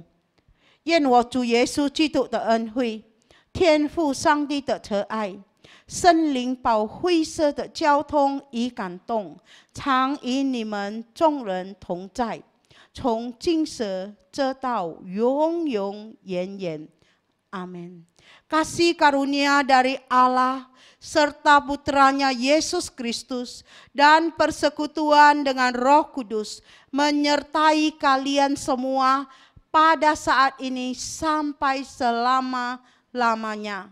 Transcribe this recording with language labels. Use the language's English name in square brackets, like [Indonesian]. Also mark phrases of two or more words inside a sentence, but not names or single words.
[Chinese] 愿我主耶稣基督的恩惠，天父上帝的慈爱，圣灵保惠师的交通与感动，常与你们众人同在，从今时直到永永远远。 [Indonesian] 阿门。Kasih karunia dari Allah serta putranya Yesus Kristus dan persekutuan dengan Roh Kudus menyertai kalian semua pada saat ini sampai selama-lamanya.